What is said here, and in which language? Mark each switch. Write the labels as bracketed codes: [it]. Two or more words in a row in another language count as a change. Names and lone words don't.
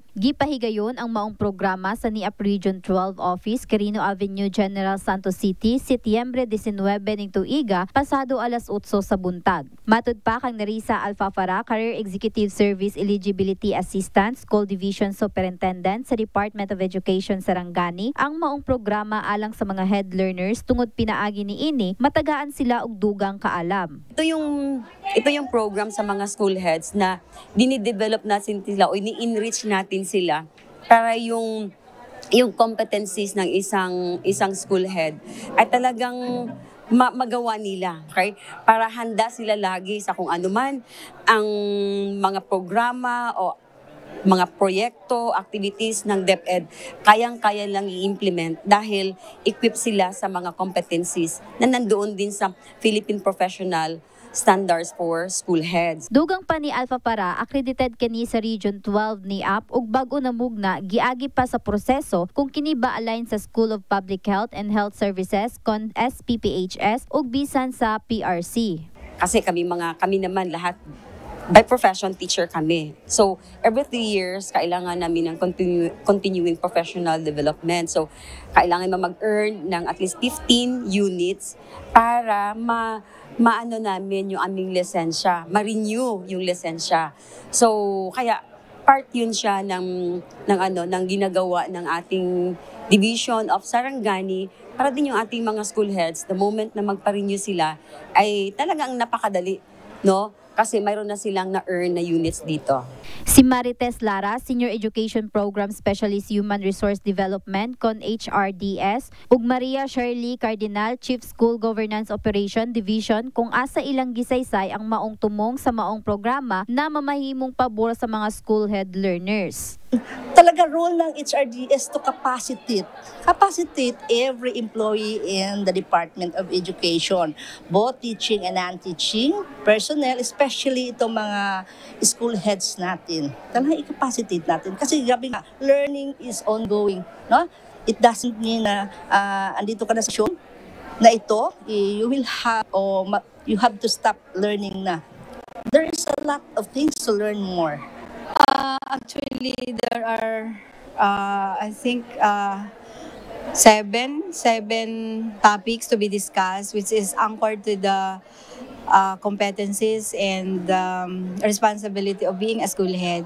[ceb] Gipahigayon ang maong programa sa NIAP Region 12 Office Quirino Avenue, General Santos City, Setyembre 19 ning tuiga pasado alas 8 sa buntag. Matud pa kang Nerissa Alfafara, Career Executive Service Eligibility Assistant School Division Superintendent sa Department of Education Sarangani, ang maong programa alang sa mga head learners tungod pinaagi niini matagaan sila og dugang kaalam. [tl] Ito yung program sa mga [en] school heads [tl] na dinidevelop natin sila o ini-enrich natin sila para yung competencies ng isang [en] school head [tl] ay talagang magawa nila, okay? Para handa sila lagi sa kung ano man ang mga programa o mga proyekto, activities ng DepEd, kayang-kaya lang i-implement dahil equip sila sa mga competencies na nandoon din sa Philippine Professional Standards for School Heads. [ceb] Dugang pa ni Alfafara, accredited kani sa Region 12 ni NIAP ug bag-o na mugna giagi pa sa proseso kung kini ba align sa School of Public Health and Health Services kon SPPHS ug bisan sa PRC. [tl] Kasi kami naman lahat by profession teacher kami. So, every 3 years, kailangan namin ng [en] continuing professional development. [tl] So, kailangan mag-earn ng [en] at least 15 units [tl] para maano namin yung aming lisensya, ma-renew yung lisensya. So, kaya part yun siya ng ginagawa ng ating Division of Sarangani para din yung ating mga [en] school heads, the moment [tl] na magpa-renew sila, ay talagang napakadali, no? Kasi mayroon na silang na-earn na units dito. [ceb] Si Marites Lara, Senior Education Program Specialist Human Resource Development kon HRDS, ug Maria Shirley Cardinal, Chief School Governance Operation Division, kung asa ilang gisaysay ang maong tumong sa maong programa na mamahimong pabor sa mga [en] school head learners. talaga role ng HRD is to capacitate every employee in the Department of Education, both teaching and non-teaching personnel, especially [tl] itong mga [en] school heads natin. [tl] Talaga i-capacitate natin kasi gabi nga, [en] learning is ongoing, no? It doesn't mean [tl] na andito ka na sa session na ito, [en] you have to stop learning na. There is a lot of things to learn more. Actually, there are, I think, seven topics to be discussed, which is anchored to the competencies and responsibility of being a school head.